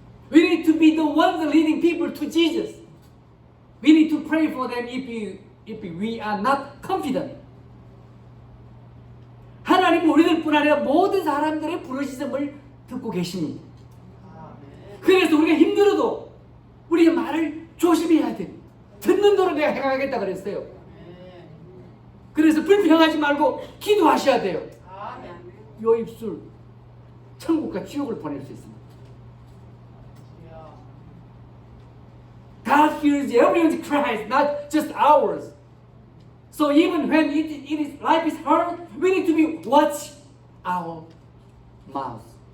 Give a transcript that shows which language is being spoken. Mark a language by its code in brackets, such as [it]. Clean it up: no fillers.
[en] We need to be the ones leading people to Jesus. We need to pray for them if we are not confident. [ko] 하나님은 우리들뿐 아니라 모든 사람들의 부르짖음을 듣고 계십니다. 그래서 우리가 힘들어도 우리의 말을 조심해야 돼. 듣는 대로 내가 행하겠다 그랬어요. 그래서 불평하지 말고 기도하셔야 돼요. 요 입술 천국과 지옥을 보낼 수 있습니다. [en] God hears everyone's cries, not just ours. So even when life is hard, we need to watch our mouth.